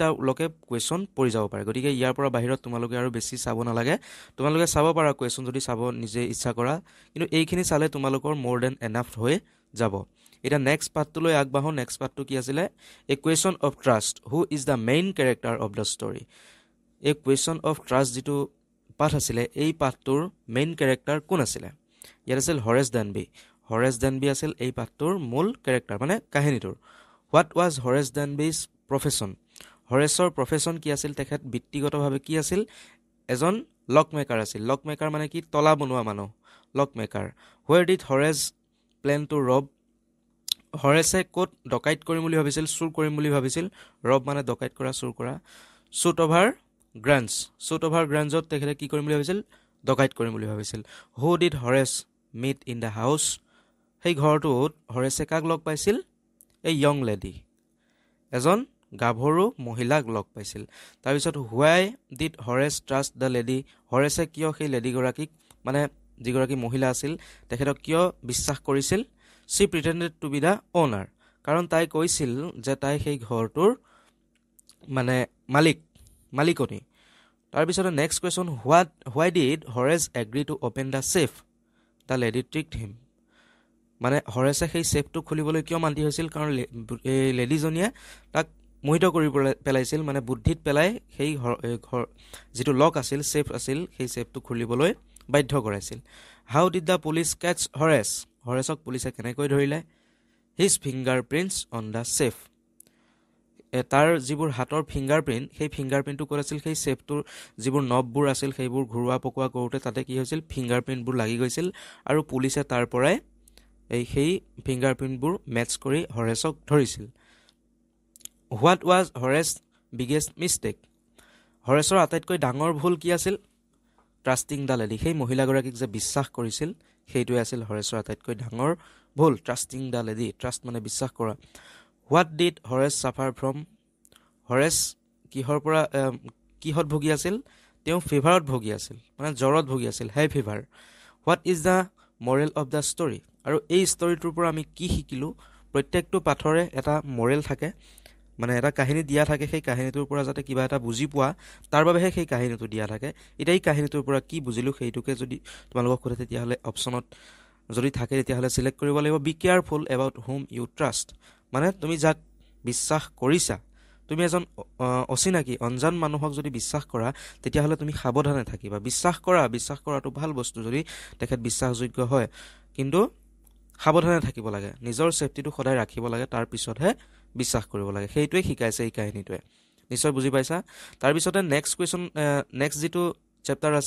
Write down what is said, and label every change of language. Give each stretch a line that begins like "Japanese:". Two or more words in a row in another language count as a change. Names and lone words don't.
Assamese: লকে কুৱেশ্যন পৰি যাব পাৰে গতিকে ইয়াৰ পৰা বাহিৰত তোমালোকে আৰু বেছি চাব নালাগে তোমালোকে চাব পাৰা কুৱেশ্যন যদি চাব নিজে ইচ্ছা কৰা কিন্তু এইখিনি চালে তোমালোকৰ মোৰ
English: then enough
Assamese: হৈ যাব এটা
English: next partলৈ
Assamese: আগবাঢ়ো
English: next partটো
Assamese: কি আছিল এ কুৱেশ্যন অফ ট্ৰাষ্ট
English: who is the main character of the story
Assamese: এ কুৱেশ্যন অফ ট্ৰাষ্ট যেটো পাঠ আছিল এই পাঠটোৰ
English: main character
Assamese: কোন আছিল ইয়াত আছিল হৰেছ ডেনবি আছিল এই পাঠটোৰ মূল ক্যাৰেক্টাৰ মানে কাহিনীটোৰ
English: what was Horace Denby's profession
Assamese: হৰেছৰ প্ৰফেশ্যন কি আছিল তেখেত বৃত্তিগতভাৱে কি আছিল এজন
English: lock maker
Assamese: আছিল
English: lock maker
Assamese: মানে কি তলা বনোৱা মানুহ
English: lock maker where did Horace plan to rob
Assamese: হৰেছে ক'ত ডকাইত কৰিম বুলি ভাবিছিল চুৰ কৰিম বুলি ভাবিছিল ৰব মানে ডকাইত কৰা চুৰ কৰা শ্বুট অভাৰ গ্ৰাঞ্জত তেখেতে কি কৰিম বুলি ভাবিছিল ডকাইত কৰিম বুলি ভাবিছিল
English: who did Horace meet in the house
Assamese: সেই ঘৰটোত হৰেছে কাক লগ পাইছিল এই
English: young lady
Assamese: এজন গাভৰু মহিলাক লগ পাইছিল তাৰপিছত
English: why did Horace trust the lady
Assamese: হৰেছে কিয় সেই লেডি গৰাকীক মানে যিগৰাকী মহিলা আছিল তেখেতক কিয় বিশ্বাস কৰিছিল
English: she pretended to be the owner
Assamese: কাৰণ তাই কৈছিল যে তাই সেই ঘৰটোৰ মানে মালিকনী তাৰপিছত
English: next question why did Horace agree to open the safe the lady tricked him
Assamese: মানে হৰেছে সেই সেফটো খুলিবলৈ কিয় মান্তি হৈছিল কাৰণ এই লেডিজনীয়ে তাক মোহিত কৰি পেলাইছিল মানে বুদ্ধিত পেলাই সেই ঘৰ যেটো লক আছিল সেফ আছিল সেই সেফটো খুলিবলৈ বাধ্য কৰাইছিল
English: how did the police catch
Assamese: হৰেছক পুলিচে কেনেকৈ ধৰিলে
English: his fingerprints on the safe
Assamese: তাৰ যিবোৰ হাতৰ ফিংগাৰপ্ৰিন্ট সেই ফিংগাৰপ্ৰিন্টটো কৰিছিল সেই সেফটোৰ যিবোৰ নববোৰ আছিল সেইবোৰ ঘৰুৱা পকোৱা কৰোতে তাতে কি হৈছিল ফিংগাৰপ্ৰিন্টবোৰ লাগি গৈছিল আৰু পুলিচে তাৰ পৰাই সেই ফিংগাৰপ্ৰিন্টবোৰ মেটচ কৰি হৰেছক ধৰিছিল
English: what was Horace biggest mistake
Assamese: হৰেছৰ আটাইতকৈ ডাঙৰ ভুল কি আছিল
English: trusting the lady
Assamese: সেই মহিলাগৰাকীক যে বিশ্বাস কৰিছিল সেইটোৱে আছিল হৰেছৰ আটাইতকৈ ডাঙৰ ভুল
English: trusting the lady
Assamese: ট্ৰাষ্ট মানে বিশ্বাস কৰা what did হৰেছ suffer from হৰেছ কিহত ভুগি আছিল তেওঁ ফিভাৰত ভুগি আছিল মানে জ্বৰত ভুগি আছিল
English: high fever what is the moral of the story
Assamese: আৰু এই ষ্টৰীটোৰ পৰা আমি কি শিকিলো প্ৰত্যেকটো পাঠৰে এটা মৰেল থাকে মানে এটা কাহিনী দিয়া থাকে সেই কাহিনীটোৰ পৰা যাতে কিবা এটা বুজি পোৱা তাৰ বাবেহে সেই কাহিনীটো দিয়া থাকে এটা এই কাহিনীটোৰ পৰা কি বুজিলো সেইটোকে যদি তোমালোকক খুঁটে তেতিয়াহলে অপচনত যদি থাকে তেতিয়াহলে সিলেক্ট কৰিব লাগিব
English: be careful about whom you trust
Assamese: মানে তুমি যাক বিশ্বাস কৰিছা তুমি এজন অচিনাকি অনজান মানুহক যদি বিশ্বাস কৰা তেতিয়াহলে তুমি সাৱধানে থাকিবা বিশ্বাস কৰাটো ভাল বস্তু যদি তেখেত বিশ্বাসযোগ্য হয় কিন্তু সাৱধানে থাকিব লাগে নিজৰ সেফটিটো সদায় ৰাখিব লাগে তাৰ পিছতহে বিশ্বাস কৰিব লাগে সেইটোৱে শিকাইছে এই কাহিনীটোৱে নিশ্চয় বুজি পাইছা তাৰ পিছতে নেক্সট যেটো চেপ্টাৰ আছে